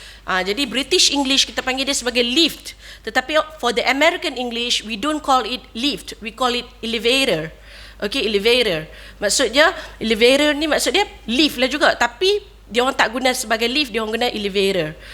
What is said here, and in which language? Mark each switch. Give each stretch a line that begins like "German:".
Malay: Jadi British English kita panggil dia sebagai lift.
English: Tetapi for the American English, we don't call it lift, we call it elevator. Okay, elevator.
Malay: Maksudnya elevator ni maksud dia lift lah juga, tapi dia orang tak guna sebagai lift, dia orang guna elevator.